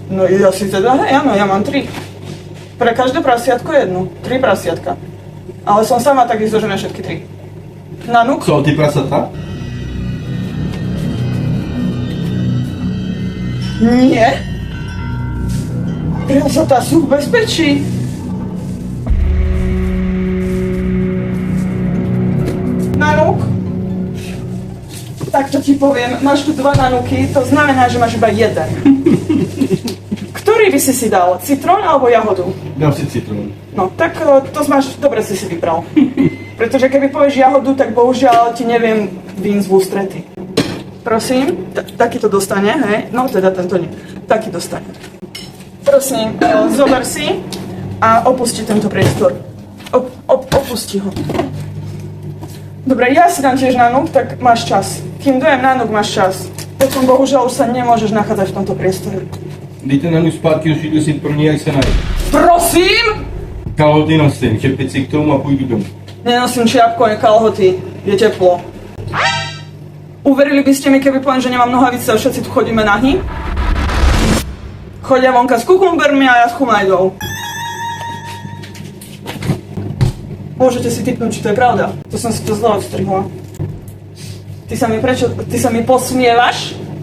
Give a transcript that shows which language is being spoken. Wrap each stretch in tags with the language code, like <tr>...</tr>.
<sk>No ja si teda, hej, áno, ja mám 3. Pre každé prasiatko jednu. 3 prasiatka. Ale som sama tak vyzložené všetky 3. Nanuk?</sk> <cs>Co, ty prasata?</cs> <sk>Nie. Prasatá sú v bezpečí. Nanuk? Tak to ti poviem, máš tu 2 nanuky, to znamená, že máš iba jeden. Ktorý by si dal? Citrón alebo jahodu? Dám si citrón. No, tak to máš, dobre si vybral. Pretože keby povieš jahodu, tak bohužiaľ ti neviem výjsť v ústrety. Prosím, taký to dostane, hej? No teda tento nie. Taký dostane. Prosím, zober si a opusti tento priestor. Opusti ho. Dobre, ja si dám tiež nanuk, tak máš čas. Kým dojem nanuk, máš čas. Potom bohužiaľ už sa nemôžeš nachádzať v tomto priestore.</sk> <cs>Dejte nanuk zpátky, už jdu si pro něj, jak se najde. Prosím! Kalhoty nosím, čepici k tomu a půjdu domů.</cs> <sk>Nenosím čiapku ani kalhoty, je teplo. Uverili by ste mi, keby poviem, že nemám nohavice a všetci tu chodíme nahy? Chodia vonka s kukumbermi a ja s chumajdou. Môžete si tipnúť, či to je pravda. To som si to zle odstrihla. Ty sa mi posmievaš?</sk>